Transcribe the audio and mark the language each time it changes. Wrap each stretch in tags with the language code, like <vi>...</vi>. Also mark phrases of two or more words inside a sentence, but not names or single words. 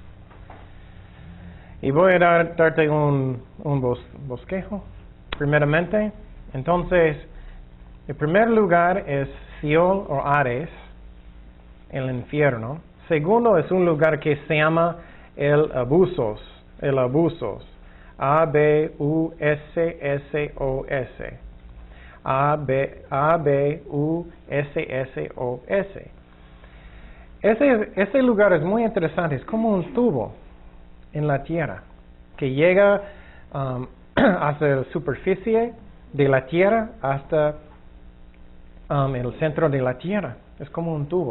<es>Y voy a darte un bosquejo, primeramente. Entonces, el primer lugar es Seol o Hades, el infierno. Segundo es un lugar que se llama el Abusos. A-B-U-S-S-O-S. A-B-U-S-S-O-S. Ese lugar es muy interesante, es como un tubo en la tierra que llega hasta la superficie de la tierra hasta el centro de la tierra. Es como un tubo.</es>